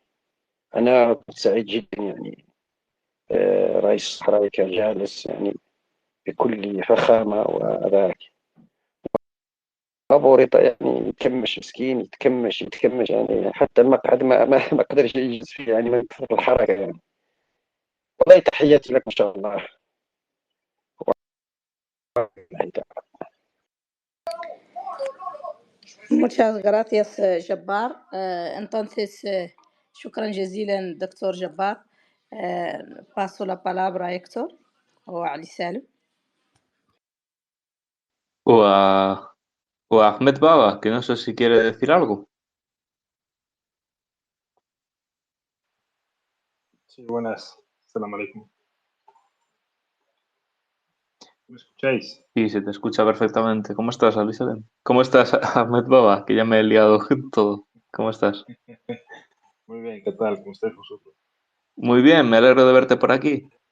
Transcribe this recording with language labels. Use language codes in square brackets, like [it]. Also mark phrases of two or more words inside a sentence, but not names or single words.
[ar] أنا كنت سعيد جدا يعني رئيس الصحراوي كان جالس يعني بكل فخامة وذاك بوريطة، يعني يتكمش مسكين، يتكمش يعني حتى المقعد ما قدرش يجلس فيه يعني من كثر الحركة يعني. والله تحياتي لك ما شاء الله. [es] Muchas gracias, Jabbar. Entonces, [ar] شكرا جزيلا دكتور جبار. [es] Paso la palabra a Héctor o a Ali Salim. O a Ahmed Baba, que no sé si quiere decir algo. Sí, buenas. [ar] سلام عليكم. [es] ¿Me escucháis? Sí, se te escucha perfectamente. ¿Cómo estás, Alisalem? ¿Cómo estás, Ahmed Baba? Que ya me he liado todo. ¿Cómo estás? Muy bien, ¿qué tal? ¿Cómo estáis vosotros? Muy bien, me alegro de verte por aquí.